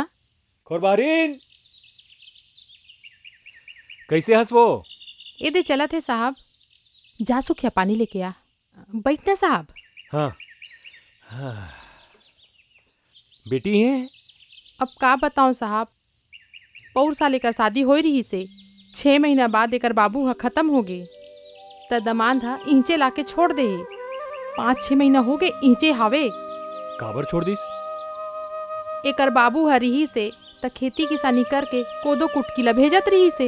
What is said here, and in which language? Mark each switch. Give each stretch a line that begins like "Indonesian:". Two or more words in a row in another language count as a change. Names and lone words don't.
Chhattisgarhi: खुरबारीन कैसे हंस वो? ए दे चला थे साहब, जा सुखिया पानी लेके आ। बैठना साहब। हाँ, हाँ। बेटी है? अब का बताऊं साहब, पौर साल एकर शादी हो रही से 6 महीना बाद एकर बाबू हा खत्म हो गे त दमाद हा इंचे लाके छोड़ दे। 5-6 महीना हो गए इंचे हावे। काबर छोड़ दिस? एकर बाबू हा रही से त खेती किसानी करके कोदो कुटकी ला भेजत रही से।